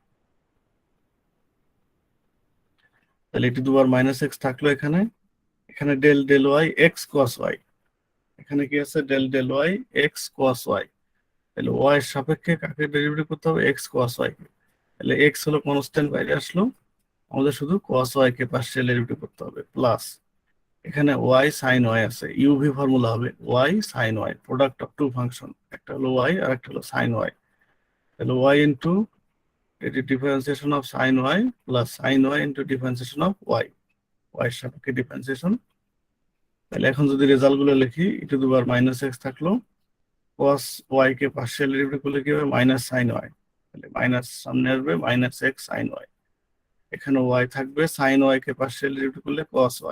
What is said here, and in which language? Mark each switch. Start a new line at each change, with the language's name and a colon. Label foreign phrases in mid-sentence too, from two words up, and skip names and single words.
Bangla: তাহলে
English: e to the power minus x
Bangla: থাকলো এখানে, এখানে
English: del del y x cos y,
Bangla: এখানে কি আছে,
English: del del y x cos y.
Bangla: তাহলে ওয়াই এর সাপেক্ষে কাকে ডেরিভেটিভ করতে হবে,
English: x cos y.
Bangla: তাহলে এক্স হলো কনস্ট্যান্ট, বাইরে আসলো, আমাদের শুধু
English: cos y
Bangla: কে
English: partial derivative
Bangla: করতে হবে, প্লাস এখানে
English: y sin y
Bangla: আছে,
English: uv formula
Bangla: হবে
English: y sin y, product of two function,
Bangla: একটা হলো y আর একটা হলো
English: sin y। তাহলে y into এটি differentiation of sin y plus sin y into differentiation of y, y
Bangla: এর সাপেক্ষে
English: ডিফারেন্সিয়েশন।
Bangla: তাহলে এখন যদি রেজাল্ট গুলো লিখি,
English: e to the power minus x
Bangla: থাকলো,
English: cos y
Bangla: কে
English: partial derivative
Bangla: করলে কি হবে,
English: minus sin y.
Bangla: তাহলে মাইনাস সামনে আসবে,
English: minus x sin y.
Bangla: এখানে y থাকবে,
English: sin y
Bangla: কে
English: partial derivative
Bangla: করলে
English: cos y।